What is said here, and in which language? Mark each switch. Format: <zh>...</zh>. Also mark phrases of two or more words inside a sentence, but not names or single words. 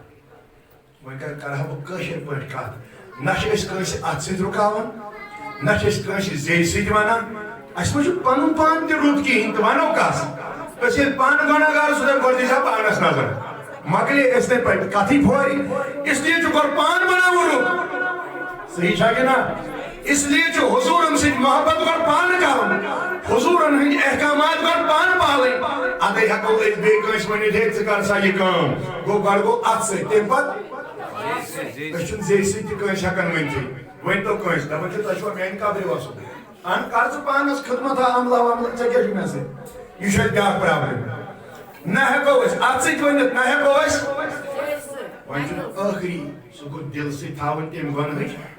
<ks>وۄنۍ کرٕ بہٕ کٲشِر پٲٹھۍ کتھ نہ چھِ أسۍ کٲنٛسہِ اَتھٕ سۭتۍ رُکاوان نہ چھِ أسۍ کٲنٛسہِ زیٚیہِ سۭتۍ وَنان اَسہِ ما چھُ پنُن پان تہِ رُت کِہیٖنۍ تہٕ وَنو کَس أسۍ ییٚلہِ پانہٕ گۄناہ گار سُہ دپہِ گۄڈٕ دی سا پانس نظر مۄکلے أسۍ نَے پتہٕ کتھٕے پھورِ</ks> <ur>اس لیے</ur> <ks>چھُ گۄڈٕ پان بناوُن رُت صحیح چھا کِنہٕ نہ</ks> <ur>اس لیے</ur> <ks>چھُ حضوٗرن سۭتۍ محبت گۄڈٕ پانہٕ کرُن حضوٗرن ہٕنٛدۍ احکامات گۄڈٕ پانہٕ پالٕنۍ اَدَے ہٮ۪کو أسۍ بیٚیہِ کٲنٛسہِ ؤنِتھ ہے ژٕ کر سا یہِ کٲم گوٚو گۄڈٕ گوٚو اَتھٕ سۭتۍ تَمہِ پتہٕ أسۍ چھِنہٕ زیٚیہِ سۭتۍ تہِ کٲنٛسہِ ہٮ۪کان ؤنتھٕے ؤنۍتو کٲنٛسہِ دپان چھِ تۄہہِ چھُوا میانہِ قبرِ وسُن اہن کر ژٕ پانس خدمتا عملہ وملہ ژےٚ کیٛاہ چھُ مےٚ سۭتۍ یہِ چھُ اَسہِ بیٛاکھ پرٛابلِم نہ ہٮ۪کو أسۍ اَتھٕ سۭتۍ ؤنِتھ نہ ہٮ۪کو أسۍ وۄنۍ چھُ ٲخری سُہ گوٚو دِل سۭتۍ تھاوٕنۍ تَمہِ گۄنہٕچ</ks>